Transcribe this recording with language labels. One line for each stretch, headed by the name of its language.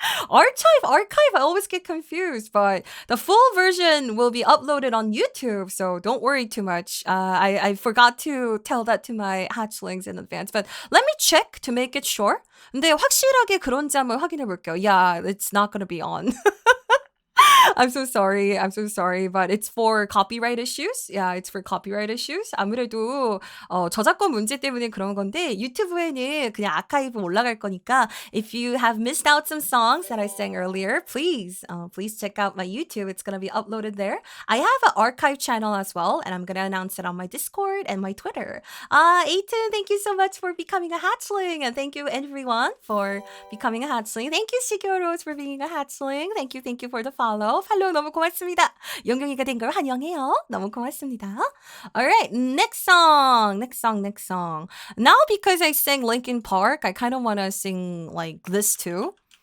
English: I always get confused, but the full version will be uploaded on YouTube, so don't worry too much. I forgot to tell that to my hatchlings in advance, but let me check to make it sure.
Korean: 근데 확실하게 그런지 한번 확인해 볼게요.
English: Yeah, it's not gonna be on. I'm so sorry, but it's for copyright issues. Yeah, it's for copyright issues.
Korean: 아무래도 저작권 문제 때문에 그런 건데 유튜브에는 그냥 아카이브 올라갈 거니까
English: if you have missed out some songs that I sang earlier, please check out my YouTube. It's gonna be uploaded there. I have an archive channel as well, and I'm gonna announce it on my Discord and my Twitter. Aiton, thank you so much for becoming a hatchling, and thank you everyone for becoming a hatchling. Thank you Shigeo Rose for being a hatchling. Thank you for the follow.
Korean: 팔로우 너무 고맙습니다. 영경이가 된 걸 환영해요. 너무 고맙습니다.
English: Alright, next song. Now because I sang Linkin Park, I kind of want to sing like this too.